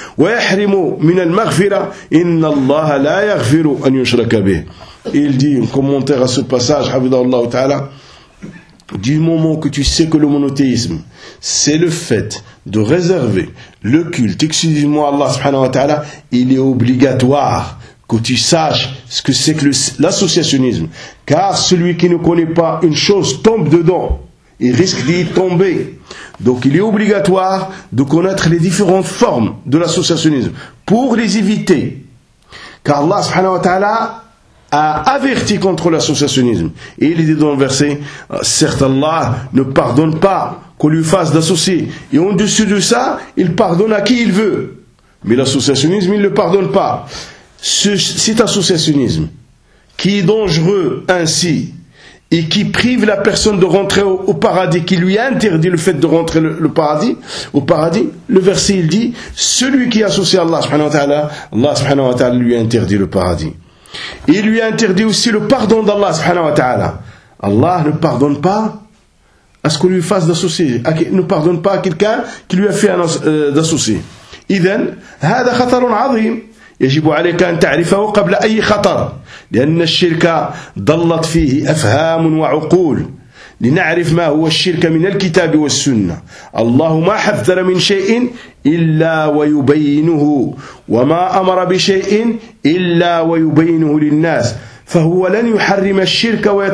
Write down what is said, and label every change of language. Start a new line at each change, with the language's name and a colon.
Arabic: ويحرم من المغفرة إن الله لا يغفر أن يشرك به
French: Et il dit, un commentaire à ce passage, Habibullah
Arabic: Ta'ala,
French: du moment que tu sais que le monothéisme, c'est le fait de réserver le culte exclusivement à Allah Subhanahu wa Ta'ala, il est obligatoire que tu saches ce que c'est que l'associationnisme. Car celui qui ne connaît pas une chose tombe dedans, il risque d'y tomber. Donc il est obligatoire de connaître les différentes formes de l'associationnisme pour les éviter. Car Allah Subhanahu wa Ta'ala a averti contre l'associationnisme. Et il dit dans le verset, certes Allah ne pardonne pas qu'on lui fasse d'associer. Et au-dessus de ça, il pardonne à qui il veut. Mais l'associationnisme, il ne le pardonne pas. Cet associationnisme, qui est dangereux ainsi, et qui prive la personne de rentrer au paradis, qui lui interdit le fait de rentrer au paradis, le verset il dit, celui qui associe Allah subhanahu wa ta'ala, Allah subhanahu wa ta'ala lui interdit le paradis. Il lui a interdit aussi le pardon d'Allah subhanahu wa ta'ala. Allah ne pardonne pas à ce qu'on lui fasse d'associer. Ne pardonne pas à quelqu'un qui lui a fait d'associer.
Arabic: Idhan, hada khatarun azim. يجب عليك أن تعرفه قبل أي خطر لأن الشرك ضلت فيه أفهام وعقول لنعرف ما هو الشرك من الكتاب والسنة الله ما حذر من شيء إلا ويبينه وما أمر بشيء إلا ويبينه للناس فهو لن يحرم الشرك